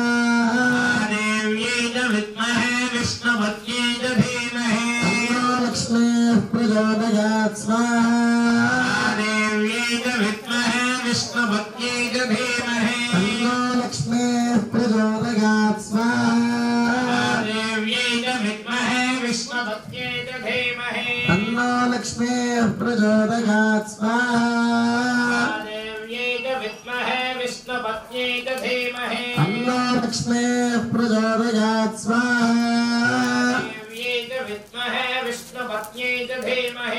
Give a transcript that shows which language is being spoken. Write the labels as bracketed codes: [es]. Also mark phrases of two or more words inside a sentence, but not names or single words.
[sa] మహాదేవ్యై చ విద్మహే విష్ణుపత్న్యై చ ధీమహి లక్ష్మీః ప్రచోదయాత్ స్వాహా. మహాదేవ్యై చ విద్మహే విష్ణుపత్న్యై చ ధీమహి లక్ష్మీః ప్రచోదయాత్ స్వాహా. మహాదేవ్యై చ విద్మహే విష్ణుపత్న్యై చ ధీమహి महालक्ष्मीः प्रचोदयात् स्वाहा देव्यै च विद्महे विष्णुपत्न्यै च धीमहि तन्नो लक्ष्मीः प्रचोदयात् स्वाहा देव्यै च विद्महे विष्णुपत्न्यै च धीमहि